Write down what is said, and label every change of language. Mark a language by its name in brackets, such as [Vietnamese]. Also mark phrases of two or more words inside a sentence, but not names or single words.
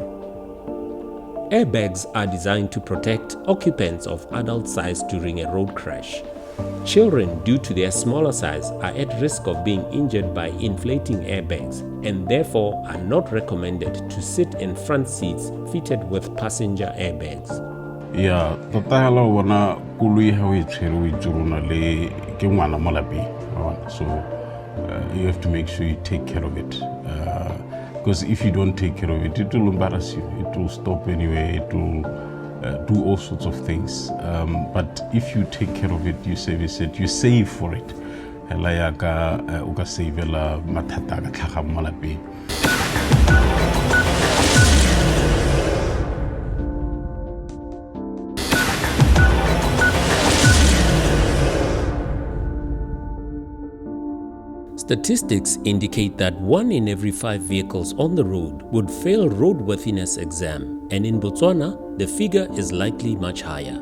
[English] Airbags are designed to protect occupants of adult size during a road crash. Children, due to their smaller size, are at risk of being injured by inflating airbags and therefore are not recommended to sit in front seats fitted with passenger airbags. Yeah, [Tswana] tota wana koloi ha o e tshwere o itsuruna le ke ngwana mo lapeng. [English] So you have to make sure you take care of it. Because if you don't take care of it, it will embarrass you. It will stop anyway. It will do all sorts of things. But if you take care of it, you service it, you save for it. [Tswana] Hela ya ka o ka savela mathata ka tlhaga mo lapeng. [English] Statistics indicate that 1 in every 5 vehicles on the road would fail roadworthiness exam, and in Botswana, the figure is likely much higher.